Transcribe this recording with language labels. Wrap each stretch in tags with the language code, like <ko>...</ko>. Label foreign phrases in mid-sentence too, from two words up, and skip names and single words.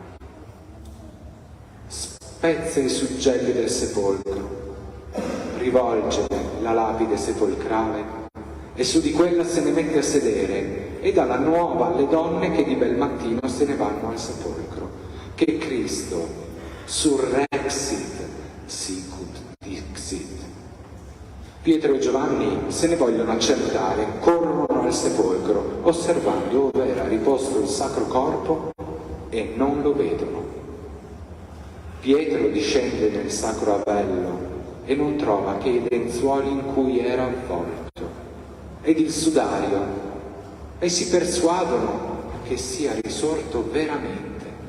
<it>Spezza i suggelli del sepolcro, rivolge la lapide sepolcrale e su di quella se ne mette a sedere e dà la nuova alle donne che di bel mattino se ne vanno al sepolcro, che Cristo</it> <la>surrexit sicut dixit.</la> <it>Pietro e Giovanni se ne vogliono accertare, corrono al sepolcro, osservando dove era riposto il sacro corpo e non lo vedono. Pietro discende nel sacro avello e non trova che i lenzuoli in cui era avvolto ed il sudario, e si persuadono che sia risorto veramente.</it>